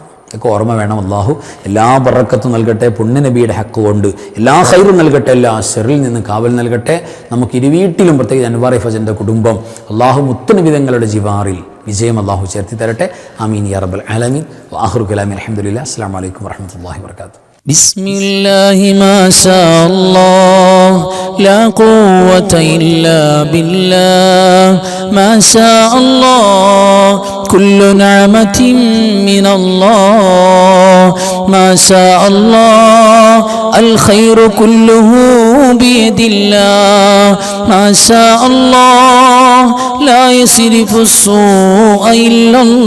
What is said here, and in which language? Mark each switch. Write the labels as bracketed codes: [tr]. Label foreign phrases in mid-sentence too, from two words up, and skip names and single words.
[ml] ഒക്കെ ഓർമ്മ വേണം. അല്ലാഹു എല്ലാ ബറക്കത്തും നൽകട്ടെ. പുണ്യ നബിയുടെ ഹക്ക് കൊണ്ട് എല്ലാ ഖൈറും നൽകട്ടെ. എല്ലാ ശർറിൽ നിന്ന് കാവൽ നൽകട്ടെ. നമുക്ക് ഇരുവീട്ടിലും, പ്രത്യേകിച്ച് അൻവാർ ഫജൻ്റെ കുടുംബം, അല്ലാഹു മുത്തുനബിതങ്ങളുടെ ജിവാറിൽ വിജയം അല്ലാഹു ചേർത്തി തരട്ടെ. [ar] آمين يا رب العالمين. وآخر كلامي الحمد لله. السلام عليكم ورحمة الله وبركاته. بسم الله ما شاء الله لا قوة إلا بالله ما شاء الله كل نعمة من الله ما شاء الله الخير كله بيد الله ما شاء الله لا يصرف السوء إلا